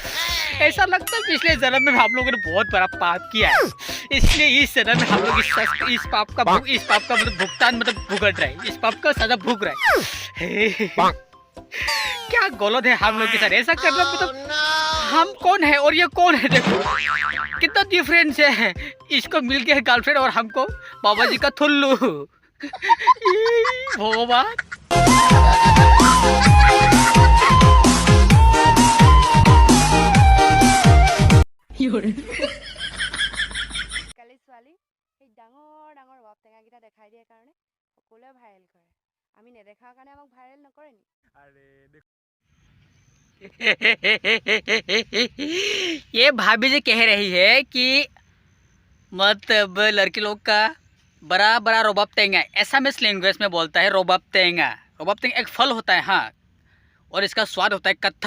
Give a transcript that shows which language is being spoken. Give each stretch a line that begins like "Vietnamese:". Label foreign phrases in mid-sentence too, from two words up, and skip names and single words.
Hindi: ऐसा लगता है पिछले जन्म में हम लोगों ने बहुत बड़ा पाप किया है, इसलिए इस जन्म में हम लोग इस पाप का मतलब भुगतान मतलब भुगत रहे हैं, इस पाप का सजा भुग रहे हैं। क्या गलत है हम लोग के साथ ऐसा करना? मतलब हम कौन है और ये कौन है? देखो कितना डिफरेंस है। इसको मिल गया है गर्लफ्रेंड और हमको बाबा जी का थुल्लू। भगवान
Assamese: ছোৱালী সেই ডাঙৰ ডাঙৰ ৰবাব টেঙাকেইটা দেখাই দিয়ে কাৰণে সকলোৱে ভাইৰেল কৰে। আমি নেদেখাৰ কাৰণে আমাক ভাইৰেল নকৰে নি?
Hindi: ये भाभी जी कह रही है कि मतलब लड़की लोग का बड़ा बड़ा
Assamese: ৰবাব টেঙা,
English: Assamese language
Hindi: में बोलता है
Assamese: ৰবাব টেঙা। ৰবাব টেঙা
Hindi: एक फल होता है, हाँ, और इसका स्वाद होता है कत्था।